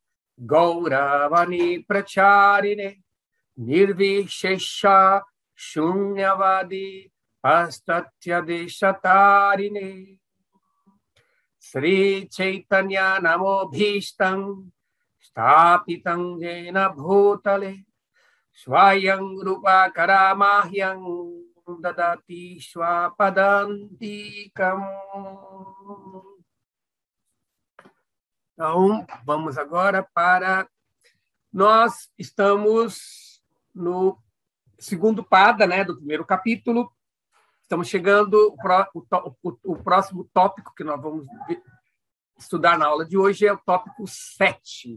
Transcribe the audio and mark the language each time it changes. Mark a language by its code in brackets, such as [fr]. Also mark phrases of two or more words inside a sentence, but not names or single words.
[sa] Gauravani Pracharine Nirvishesha Shunyavadi Astatya Deshatarine Sri Chaitanya Namo Bhishtam Stapitam Jena Bhutale Swayam Rupa Karamahyam Dadati Swapadantikam. [pt] Então, vamos agora para... Nós estamos no segundo pada, né, do primeiro capítulo. Estamos chegando... O próximo tópico que nós vamos estudar na aula de hoje é o tópico 7.